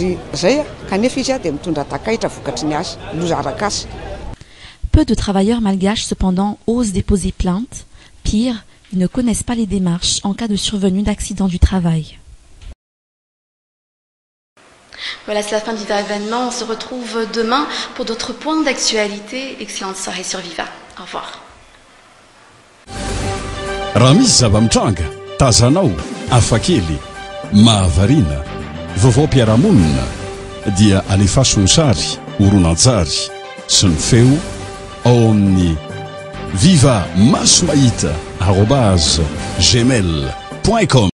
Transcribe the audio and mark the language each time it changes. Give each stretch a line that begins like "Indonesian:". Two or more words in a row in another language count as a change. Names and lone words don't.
French: Peu de travailleurs malgaches, cependant, osent déposer plainte. Pire, ils ne connaissent pas les démarches en cas de survenue d'accident du travail. Voilà, c'est la fin de Viva Événement. On se retrouve demain pour d'autres points d'actualité. Excellente soirée sur Viva. Au revoir.
Malagasy: Raha misy zava-mitranga, tazanao, hafakely, mahavarina, vaovao-piarahamonina, dia alefaso ny sary, horonan-tsary sy ny feo ao amin'ny viva maso mahita @gmail.com